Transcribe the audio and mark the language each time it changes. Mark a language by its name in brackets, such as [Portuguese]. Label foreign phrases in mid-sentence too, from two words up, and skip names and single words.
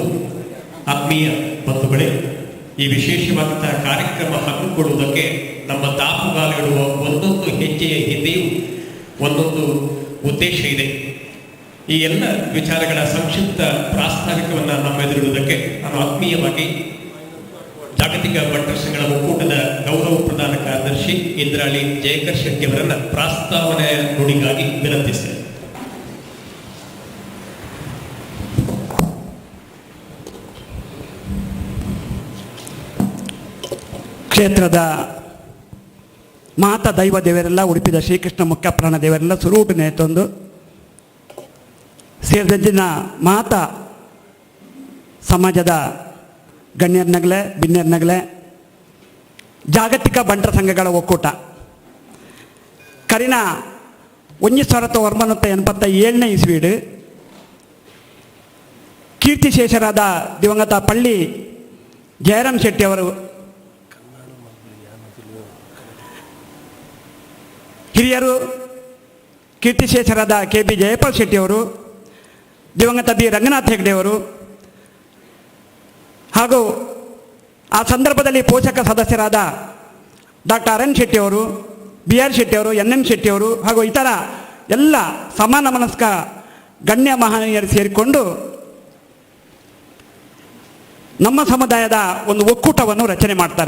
[Kannada] ಆತ್ಮೀಯ ಬಂಧುಗಳೇ, ಈ ವಿಶೇಷವಾದಂತಹ ಕಾರ್ಯಕ್ರಮ ಹಮ್ಮಿಕೊಳ್ಳುವುದಕ್ಕೆ ನಮ್ಮ ದಾಪುಗಾಲಿಡುವ ಒಂದೊಂದು ಹೆಜ್ಜೆಯ ಹಿಂದೆಯೂ ಒಂದೊಂದು ಉದ್ದೇಶ ಇದೆ. ಈ ಎಲ್ಲ ವಿಚಾರಗಳ ಸಂಕ್ಷಿಪ್ತ ಪ್ರಾಸ್ತಾವಿಕವನ್ನು ನಮ್ಮೆದುರಿಡುವುದಕ್ಕೆ ನಾನು ಆತ್ಮೀಯವಾಗಿ ಜಾಗತಿಕ ಬಂಟರ ಸಂಘಗಳ ಒಕ್ಕೂಟದ ಗೌರವ ಪ್ರಧಾನ ಕಾರ್ಯದರ್ಶಿ ಇಂದ್ರಾಳಿ ಜಯಕರ್ ಶೆಟ್ಟಿ ಅವರನ್ನ ಪ್ರಾಸ್ತಾವನೆಯ ನುಡಿಗಾಗಿ ವಿನಂತಿಸಿದೆ. [Tulu] ಕ್ಷೇತ್ರದ ಮಾತಾ ದೈವ ದೇವರೆಲ್ಲ, ಉಡುಪಿದ ಶ್ರೀಕೃಷ್ಣ ಮುಖ್ಯ ಪ್ರಾಣ ದೇವರೆಲ್ಲ ಸುರೂಟನೆ ತಂದು ಸೇರಿದಂಚಿನ ಮಾತಾ ಸಮಾಜದ ಗಣ್ಯರ್ನಗಲೆ ಭಿನ್ನರ್ನಗಲೆ [Kannada] ಜಾಗತಿಕ ಬಂಟರ ಸಂಘಗಳ ಒಕ್ಕೂಟ [Tulu] ಕರಿನ 1987 ಇಸ್ವೀಡು [Kannada] ಕೀರ್ತಿಶೇಷರಾದ ದಿವಂಗತ ಪಳ್ಳಿ ಜಯರಾಮ್ ಶೆಟ್ಟಿ ಅವರು ಹಿರಿಯರು, ಕೀರ್ತಿಶೇಷರಾದ KB ಜಯಪಾಲ್ ಶೆಟ್ಟಿಯವರು, ದಿವಂಗತ B ರಂಗನಾಥ್ ಹೆಗ್ಡೆಯವರು ಹಾಗೂ ಆ ಸಂದರ್ಭದಲ್ಲಿ ಪೋಷಕ ಸದಸ್ಯರಾದ ಡಾಕ್ಟರ್ RN ಶೆಟ್ಟಿಯವರು, BR ಶೆಟ್ಟಿಯವರು, NN ಶೆಟ್ಟಿಯವರು ಹಾಗೂ ಇತರ ಎಲ್ಲ ಸಮಾನ ಮನಸ್ಕ ಗಣ್ಯ ಮಹನೀಯರು ಸೇರಿಕೊಂಡು ನಮ್ಮ ಸಮುದಾಯದ ಒಂದು ಒಕ್ಕೂಟವನ್ನು ರಚನೆ ಮಾಡ್ತಾರೆ.